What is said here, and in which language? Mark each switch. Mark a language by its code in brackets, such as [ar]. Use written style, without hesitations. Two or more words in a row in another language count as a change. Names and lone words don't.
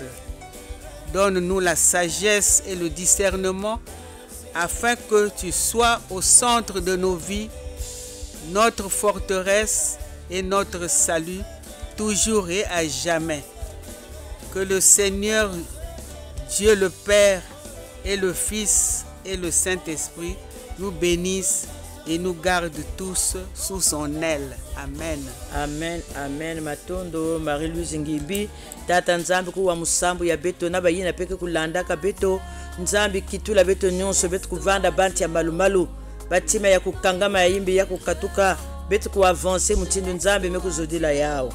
[fr] Donne-nous la sagesse et le discernement, afin que tu sois au centre de nos vies, notre forteresse et notre salut, toujours et à jamais. Que le Seigneur, Dieu le Père et le Fils et le Saint-Esprit nous bénissent et nous garde tous sous son aile. Amen. Amen, amen. [ktu] Matondo, Marie-Louise Ngibi, Tata Nzambi kuwa musambu ya beto na bayina peke kulandaka beto, Nzambi kitula beto nyonso beto kuvanda banti ya malumalu, batima ya kukangama ya imbi ya kukatuka, beto kuavanse mutindo Nzambi mekuzodila yao.